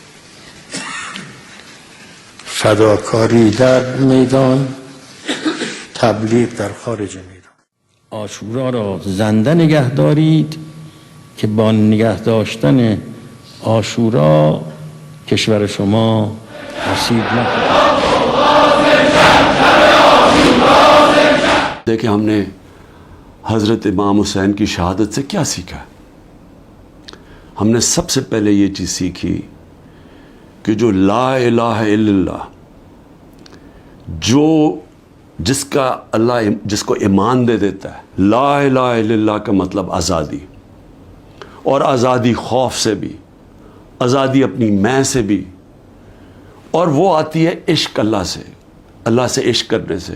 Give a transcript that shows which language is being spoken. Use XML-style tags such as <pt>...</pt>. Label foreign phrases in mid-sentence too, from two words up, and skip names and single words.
<fa>فداکاری در میدان، تبلیغ در خارج میدان. آشورا را زنده نگه دارید که با نگه داشتن آشورا کشور شما آسیب نخورد.</fa> <ur>دیکھیں ہم نے حضرت امام حسین کی شہادت سے کیا سیکھا؟ ہم نے سب سے پہلے یہ چیز سیکھی کہ جو</ur> <ar>لا الہ الا اللہ،</ar> <ur>جو جس کا اللہ جس کو ایمان دے دیتا ہے،</ur> <ar>لا الہ الا اللہ</ar> <ur>کا مطلب آزادی، اور آزادی خوف سے بھی، آزادی اپنی میں سے بھی، اور وہ آتی ہے عشق اللہ سے عشق کرنے سے.</ur>